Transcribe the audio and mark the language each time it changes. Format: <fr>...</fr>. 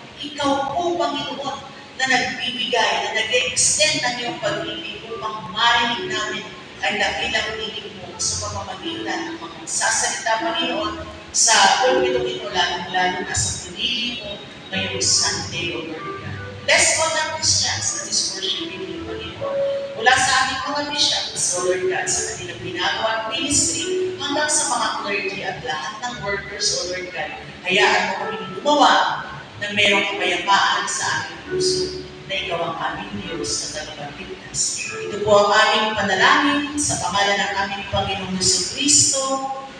<tl>Ikaw po, Panginoon, na nagbibigay, na nag-extend ng iyong pag-ibig upang marinig namin ang dakilang tinig mo sa pamamagitan ng mga magsasalita, Panginoon, sa pulpitong ito, lalo na sa pinili mo ngayong Sunday, O Lord God.</tl> <en>Bless all the Christians that is worshiping you, Panginoon.</en> <tl>Mula sa aming mga bishops, O Lord God, sa kanilang ginagawa at ministry, hanggang sa mga clergy at lahat ng workers, O Lord God. Hayaan mo kami gumawa na mayroong kapayapaan sa aming puso na ikaw ang aming Diyos na tagapagligtas. Ito po ang aming panalangin sa pangalan ng aming Panginoong Jesucristo.</tl>